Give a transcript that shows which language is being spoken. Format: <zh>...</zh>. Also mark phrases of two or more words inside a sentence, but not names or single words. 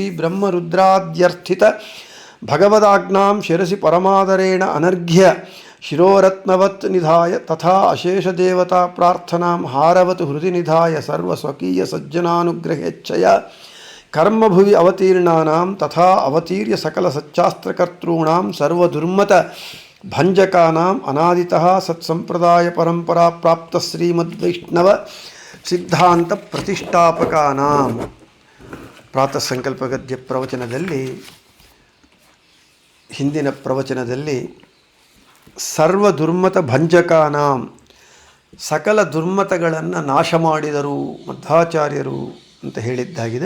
<sa>ಬ್ರಹ್ಮರುದ್ರಾದ್ಯರ್ಥಿತ ಭಗವದಾಜ್ಞಾಂ ಶಿರಸಿ ಪರಮಾದರೇಣ ಅನರ್ಘ್ಯ ಶಿರೋರತ್ನವತ್ ನಿಧಾಯ ತಥಾ ಅಶೇಷ ದೇವತಾ ಪ್ರಾರ್ಥನಾಂ ಹಾರವತ್ ಹೃದಯ ನಿಧಾಯ ಸರ್ವ ಸ್ವಕೀಯ ಸಜ್ಜನಾನುಗ್ರಹೇಚ್ಛಯ ಕರ್ಮಭುವಿ ಅವತೀರ್ಣಾನಾಂ ತಥಾ ಅವತೀರ್ಯ ಸಕಲ ಸಚ್ಚಾಸ್ತ್ರಕರ್ತॄಣಾಂ ಸರ್ವದುರ್ಮತ ಭಂಜಕಾನಾಂ ಅನಾದಿತಃ ಸತ್ಸಂಪ್ರದಾಯ ಪರಂಪರಾ ಪ್ರಾಪ್ತ ಶ್ರೀಮದ್ವೈಷ್ಣವ ಸಿದ್ಧಾಂತ ಪ್ರತಿಷ್ಠಾಪಕಾನಾಂ.</sa> <kn>ಪ್ರಾತಃ ಸಂಕಲ್ಪ ಗದ್ಯ ಪ್ರವಚನದಲ್ಲಿ ಹಿಂದಿನ ಪ್ರವಚನದಲ್ಲಿ</kn> <sa>ಸರ್ವ ದುರ್ಮತ ಭಂಜಕಾನಾಂ</sa> <kn>ಸಕಲ ದುರ್ಮತಗಳನ್ನು ನಾಶ ಮಾಡಿದರು ಮಧ್ವಾಚಾರ್ಯರು ಅಂತ ಹೇಳಿದ್ದಾಗಿದೆ.</kn>